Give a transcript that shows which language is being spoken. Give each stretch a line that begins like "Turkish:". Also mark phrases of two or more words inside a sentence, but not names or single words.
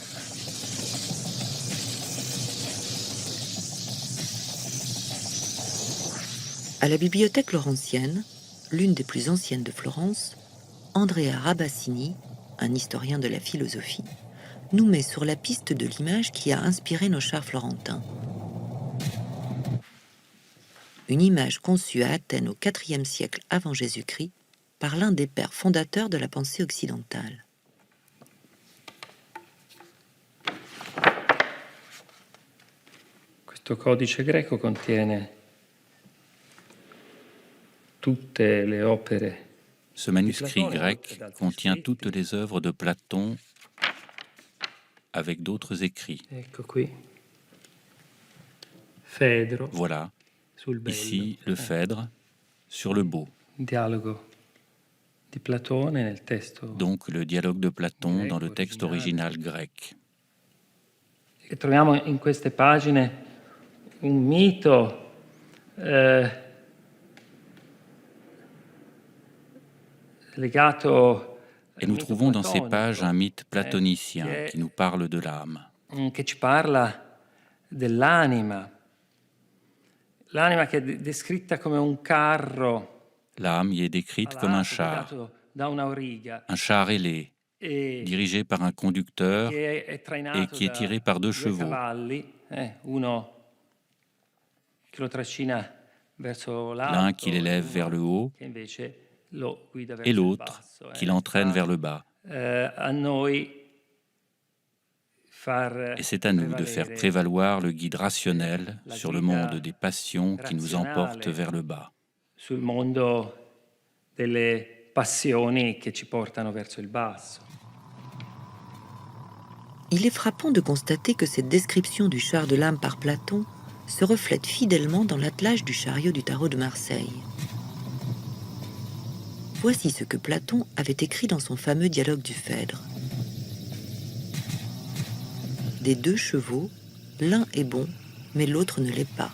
French: À la bibliothèque laurentienne, l'une des plus anciennes de Florence, Andrea Rabassini, un historien de la philosophie, nous met sur la piste de l'image qui a inspiré nos chars florentins. Une image conçue à Athènes au IVe siècle avant Jésus-Christ par l'un des pères fondateurs de la pensée occidentale.
Italian: Questo codice greco contiene tutte le opere.
French: Ce manuscrit grec contient toutes les œuvres de Platon avec d'autres écrits.
Italian: Ecco qui. Phaedro.
French: Voilà,
Italian: Sul bello.
French: ici le Phèdre sur le beau.
Italian: Dialogo di Platone nel testo.
French: Donc le dialogue de Platon dans le texte original grec.
Italian: E troviamo in queste pagine un mito legato.
French: Et nous trouvons dans ces pages un mythe platonicien qui nous parle de l'âme.
Italian: Che ci parla dell'anima. L'anima che è descritta come un carro.
French: L'âme y est décrite comme un char ailé, dirigé par un conducteur et qui est tiré par deux chevaux. L'un qui l'élève vers le haut et l'autre qui l'entraîne vers le bas. Et c'est à nous de faire prévaloir le guide rationnel sur le monde des passions qui nous emporte vers le bas.
Italian: Sul mondo delle passioni che ci portano verso il basso.
French: Il est frappant de constater que cette description du char de l'âme par Platon se reflète fidèlement dans l'attelage du chariot du Tarot de Marseille. Voici ce que Platon avait écrit dans son fameux dialogue du Phèdre. Des deux chevaux, l'un est bon, mais l'autre ne l'est pas.